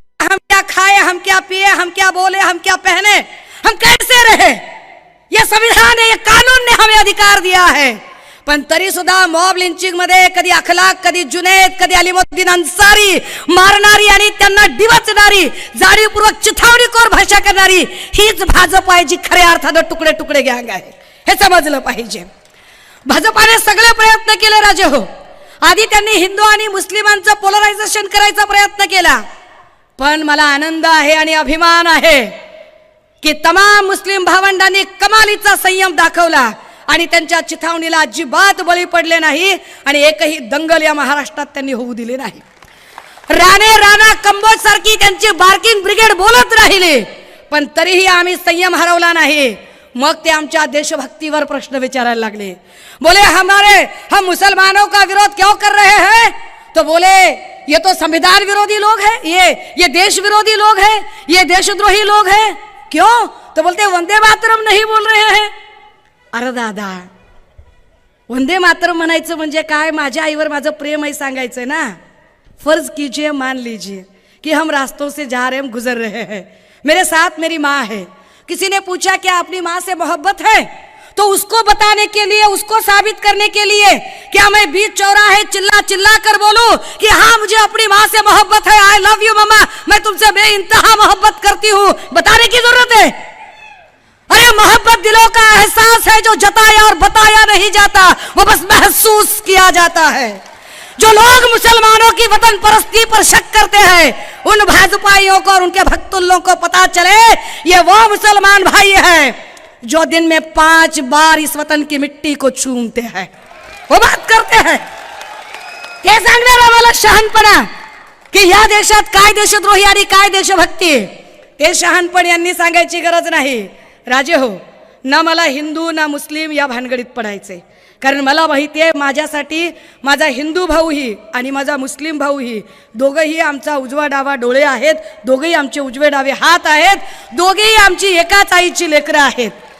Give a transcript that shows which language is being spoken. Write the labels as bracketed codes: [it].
[hi] हम क्या खाए, हम क्या पिए, हम क्या बोले, हम क्या पहने, हम कैसे रहे, यह संविधान है, यह कानून ने हमें अधिकार दिया है. [mr] पण तरी सुद्धा मॉब लिंचिंग मध्ये कधी अखलाक, कधी जुनैद, कधी अलीमुद्दीन अन्सारी मारणारी आणि त्यांना डिवचणारी, जाणीवपूर्वक चिथावणीखोर भाषा करणारी हीच भाजप आहे जी खऱ्या अर्थानं तुकडे तुकडे गँग आहे. हे समजलं पाहिजे. भाजपाने सगळे प्रयत्न केले राजे हो. आधी त्यांनी हिंदू आणि मुस्लिमांचं पोलरायझेशन करायचा प्रयत्न केला, पण मला आनंद आहे आणि अभिमान आहे की तमाम मुस्लिम भावंडांनी कमालीचा संयम दाखवला आणि त्यांच्या चिथावणीला अजिबात बळी पडले नाही आणि एकही दंगल या महाराष्ट्रात त्यांनी होऊ दिली नाही. राणा कंबोज सारखी त्यांची बार्किंग ब्रिगेड बोलत राहिली, पण तरीही आम्ही संयम हरवला नाही. मग ते आमच्या देशभक्तीवर प्रश्न विचारायला लागले. [hi] बोले हम मुसलमानों का विरोध क्यों कर रहे हैं? तो बोले ये तो संविधान विरोधी लोग हैं, ये देश विरोधी लोग हैं, ये देशद्रोही लोग हैं. क्यों? तो बोलते वंदे मातरम नहीं बोल रहे हैं. [mr] अरे दादा, वंदे मातरम म्हणायचं म्हणजे काय? माझ्या आईवर माझं प्रेम आहे सांगायचं ना. [hi] फर्ज कीजिए, मान लीजिए कि हम रास्तों से जा रहे हैं, हम गुजर रहे हैं, मेरे साथ मेरी माँ है. किसी ने पूछा क्या अपनी माँ से मोहब्बत है? तो उसको बताने के लिए, उसको साबित करने के लिए क्या मैं बीच चौराहे चिल्ला चिल्ला कर बोलूं कि हाँ मुझे अपनी माँ से मोहब्बत है, [en] I love you mama, [hi] मैं तुमसे बेइंतहा मोहब्बत करती हूँ, बताने की जरूरत है? अरे मोहब्बत दिलों का एहसास है जो जताया और बताया नहीं जाता, वो बस महसूस किया जाता है. जो लोग मुसलमानों की वतन परस्ती पर शक करते हैं, उन भाजपाइयों को और उनके भक्तुल्लों को पता चले ये वो मुसलमान भाई हैं जो दिन में 5 बार इस वतन की मिट्टी को चूमते हैं, वो बात करते हैं. [mr] ते सांगणार आम्हाला शहाणपणा की या देशात काय देशद्रोही आणि काय देशभक्ती, ते शहाणपण यांनी सांगायची गरज नाही. राजे हो, ना मला हिंदू ना मुस्लिम या भानगडीत पडायचे, कारण मला माहिती आहे माझ्यासाठी माझा हिंदू भाऊही आणि माझा मुस्लिम भाऊही दोघंही आमचा उजवा डावा डोळे आहेत, दोघेही आमचे उजवे डावे हात आहेत, दोघेही आमची एकाच आईची लेकरं आहेत.